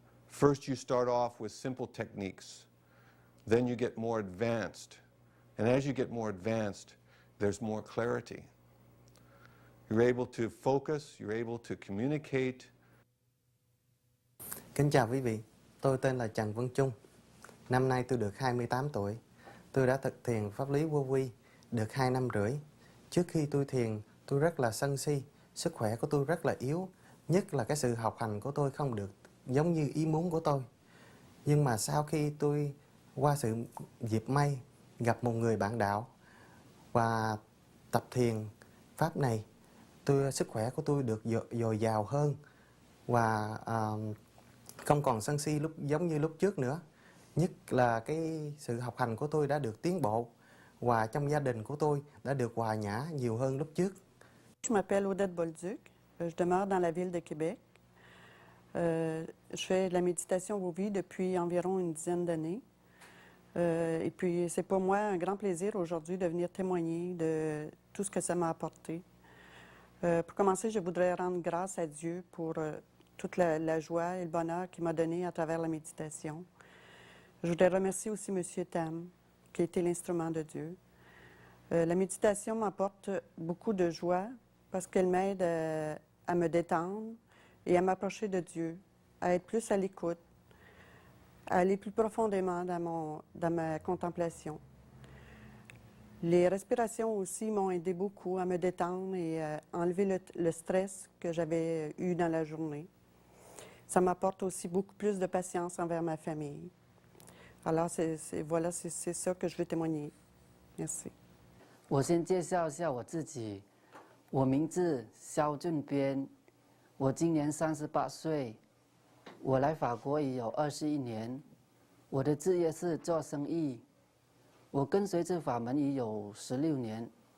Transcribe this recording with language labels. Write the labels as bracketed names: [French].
[English] First you start off with simple techniques, then you get more advanced, and as you get more advanced, there's more clarity. You're able to focus, you're able to communicate. [Vietnamese] Kính chào quý vị, tôi tên là Trần Văn Trung. Năm nay tôi được 28 tuổi. Tôi đã thực thiền pháp lý vô vi được 2 năm rưỡi. Trước khi tôi thiền, tôi rất là sân si, sức khỏe của tôi rất là yếu, nhất là cái sự học hành của tôi không được giống như ý muốn của tôi. Nhưng mà sau khi tôi qua sự dịp may gặp một người bạn đạo và tập thiền pháp này, sức khỏe của tôi được dồi dào hơn và không còn sân si giống như lúc trước nữa. Nhất là cái sự học hành của tôi đã được tiến bộ và trong gia đình của tôi đã được hòa nhã nhiều hơn lúc trước. [French] Je m'appelle Odette Bolduc, je demeure dans la ville de Québec. Je fais de la méditation Vovi depuis environ une dizaine d'années. Et puis c'est pour moi un grand plaisir aujourd'hui de venir témoigner de tout ce que ça m'a apporté. Pour commencer, je voudrais rendre grâce à Dieu pour toute la joie et le bonheur qu'il m'a donné à travers la méditation. Je voudrais remercier aussi M. Tam, qui a été l'instrument de Dieu. La méditation m'apporte beaucoup de joie parce qu'elle m'aide à me détendre et à m'approcher de Dieu, à être plus à l'écoute, à aller plus profondément dans ma contemplation. Les respirations aussi m'ont aidé beaucoup à me détendre et à enlever le stress que j'avais eu dans la journée. Ça m'apporte aussi beaucoup plus de patience envers ma famille. Alors, c'est ça que je veux témoigner. Merci. [Chinese] 我先介绍一下我自己，我名字肖俊边，我今年38岁，我来法国已有21年，我的职业是做生意，我跟随这法门已有16年。